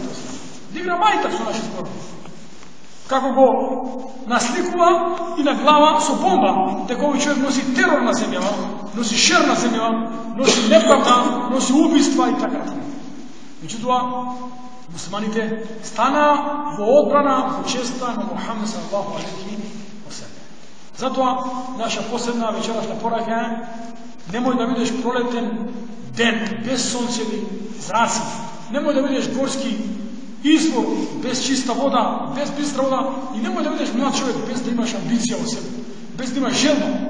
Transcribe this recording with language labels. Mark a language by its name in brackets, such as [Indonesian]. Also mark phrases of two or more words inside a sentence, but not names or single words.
[Macedonian] Дигна мајтак со наши зборови. Како го насликува и на глава со бомба, дека овој човек носи терор на земјава, носи шер на земјава, носи неправда, носи убиства и така. Меѓутоа, муслиманите стана во одбрана, во честа на Мухамед [Arabic] صلى الله عليه وسلم. [Macedonian] Затоа, наша последна вечерашна порака е: немој да видиш пролетен ден без сонцеви зраци, немој да видиш горски извор без чиста вода, без бистра вода, и немој да видиш млад човек без да имаш амбиција во себе, без да имаш желба.